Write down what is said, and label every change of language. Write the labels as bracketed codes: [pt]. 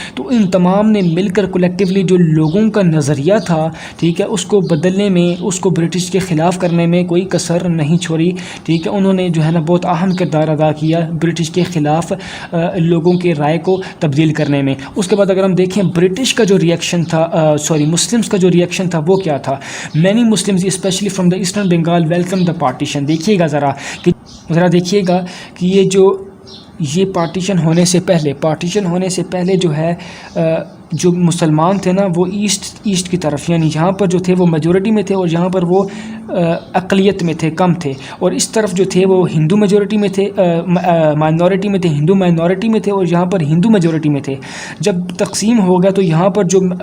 [ur] تو ان تمام نے مل کر کولیکٹیولی جو لوگوں کا نظریہ تھا، ٹھیک ہے، اس کو بدلنے میں، اس کو برٹش کے خلاف کرنے میں کوئی کسر نہیں چھوڑی، ٹھیک ہے. انہوں نے جو ہے نا بہت اہم کردار ادا کیا برٹش کے خلاف لوگوں کے رائے کو تبدیل کرنے میں. اس کے بعد اگر ہم دیکھیں برٹش کا جو ریئیکشن تھا، مسلمس کا جو ریئیکشن تھا وہ کیا تھا. [en] Many Muslims especially from the eastern Bengal welcome the partition. [ur] دیکھیے گا ذرا کہ یہ جو یہ پارٹیشن ہونے سے پہلے جو ہے جو مسلمان تھے نا وہ ایسٹ کی طرف، یعنی یہاں پر جو تھے وہ میجورٹی میں تھے اور یہاں پر وہ اقلیت میں تھے، کم تھے، اور اس طرف جو تھے وہ ہندو میجورٹی میں تھے، مائنورٹی میں تھے، ہندو مائنورٹی میں تھے، اور یہاں پر ہندو میجورٹی میں تھے۔ جب تقسیم ہو گیا تو یہاں پر جو